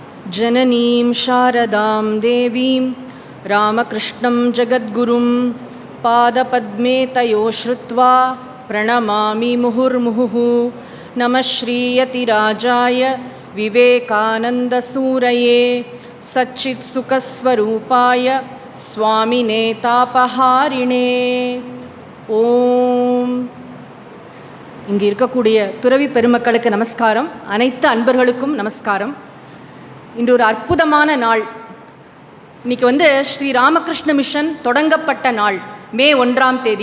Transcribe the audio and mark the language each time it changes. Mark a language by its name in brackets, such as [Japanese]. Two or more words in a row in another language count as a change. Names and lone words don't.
[Sanskrit] जननीं शारदां देवीं रामकृष्णं जगद्गुरुं पादपद्मे तयो श्रुत्वा प्रणमामि मुहुर्मुहुः। नमः श्रीयतिराजाय विवेकानन्दसूरये सच्चित्सुखस्वरूपाय स्वामिने तापहारिणे ஓம். [Tamil] இங்கே இருக்கக்கூடிய துறவி பெருமக்களுக்கு நமஸ்காரம், அனைத்து அன்பர்களுக்கும் நமஸ்காரம். இன்று ஒரு அற்புதமான நாள். இன்றைக்கி ஸ்ரீ ராமகிருஷ்ண மிஷன் தொடங்கப்பட்ட நாள், மே 1ஆம் தேதி.